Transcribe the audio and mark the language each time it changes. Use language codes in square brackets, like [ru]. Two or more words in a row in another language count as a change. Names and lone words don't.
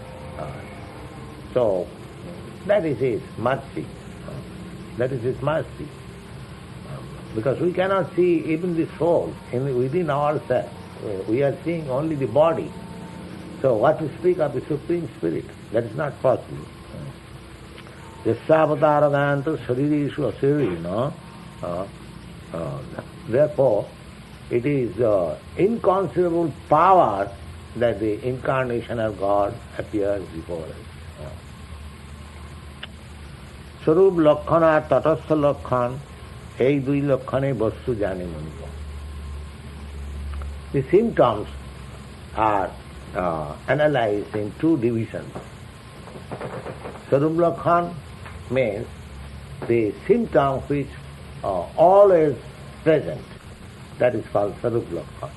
[en] So, that is his mercy. That is his mercy. Because we cannot see even the soul within ourselves. We are seeing only the body. So what to speak of the Supreme Spirit? That is not possible. Jasyavataragantu saririshu asirino. Therefore, it is inconceivable power that the incarnation of God appears before us. [bn] স্বরূপ লক্ষণ আর তটস্থ লক্ষণ, এই দুই লক্ষণে বস্তু জানে মনিব. [en] The symptoms are analyzed in two divisions. [bn] স্বরূপ লক্ষণ [en] means the symptom which always present, that is called [bn] স্বরূপ লক্ষণ.